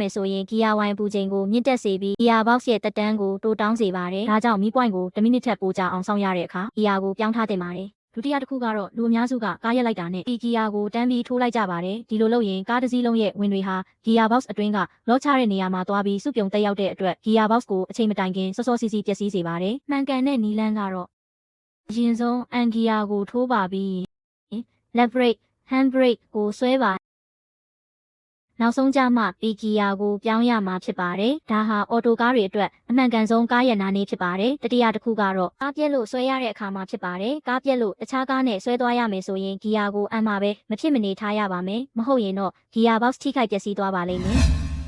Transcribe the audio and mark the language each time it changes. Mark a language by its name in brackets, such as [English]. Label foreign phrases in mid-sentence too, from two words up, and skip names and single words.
[Burmese] မယ်ဆိုရင်ဂီယာဝိုင်ပူချိန်ကိုမြင့်တက်စေပြီးဂီယာဘောက်စ်ရဲ့တက်တန်းကိုတိုးတောင်းစေပါတယ်ဒါကြောင့်မီးပွိုင်းကို1မိနစ်ထက်ပိုကြအောင်စောင့်ရတဲ့အခါဂီယာကိုပြောင်းထားတင်ပါတယ်ဒုတိယတစ်ခုကတော့လူအ များစုကကားရက်လိုက်တာနဲ့ဒီဂီယာကိုတန်းပြီးထိုးလိုက်ကြပါတယ်ဒီလိုလုပ်ရင်ကားတစ်စီးလုံးရဲ့ဝင်တွေဟာဂီယာဘောက်စ်အတွင်းကလောချတဲ့နေရာမှာသွား ပြီးစုပြုံတက်ရောက်တဲ့အတွက်ဂီယာဘောက်စ်ကိုအချိန်မတိုင်ခင်စောစောစီးစီးပျက်စီးစေပါတယ်မှန်ကန်တဲ့နီလန်းကတော့အရင်ဆုံးအန်ဂီယာကိုထိုးပါပြီး [English] left brake hand brake [Burmese] ကိုဆွဲပါနောက်ဆုံးကြမှပီဂီယာကိုပြောင်းရမှာဖြစ်ပါတယ်ဒါဟာအော်တိုကားတွေအတွက်အမှန်ကန်ဆုံးကားရနာနေဖြစ်ပါတယ်တတိယတစ်ခုကတော့ကားပြက်လို့ဆွဲရတဲ့အခါမှာဖြစ်ပါတယ်ကားပြက်လို့တခြားကားနဲ့ဆွဲသွားရမယ်ဆိုရင်ဂီယာကိုအမ်းမှာပဲမဖြစ်မနေထားရပါမယ်မဟုတ်ရင်တော့ဂီယာဘောက်စ်ထိခိုက်ပျက်စီးသွားပါလိမ့်မယ်